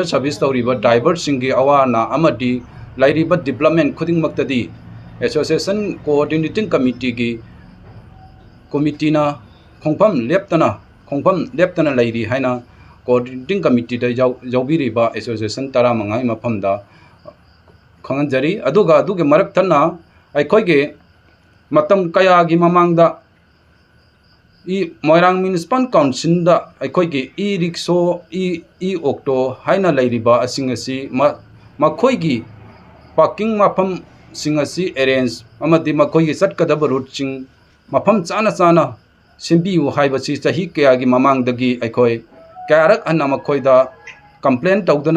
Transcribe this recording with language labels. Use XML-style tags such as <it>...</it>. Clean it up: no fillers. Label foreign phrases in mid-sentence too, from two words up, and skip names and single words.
<mni>service tawriba driver singi awana amadi lairiba development khudingmaktadi</mni> <en>association coordinating committee</en> <mni>gi committee na khongpham leptana lairi haina</mni> <en>coordinating committee</en> <mni>da jaubiriba association tara mangai maphamda khanganjari aduga aduge marak thana aikhoige matam kaya gi mamangda I Moirang Municipal Council da aikhoige</mni> <en>e-rickshaw e-auto</en> <mni>haina lairiba asingasi makhoigi parking mafam singasi arrange amadi makhoigi satkadaba route sing mafam chana simbiu haibasi sahi kaya gi mamangdagi aikhoi karak anna makhoida complaint tawduna</mni>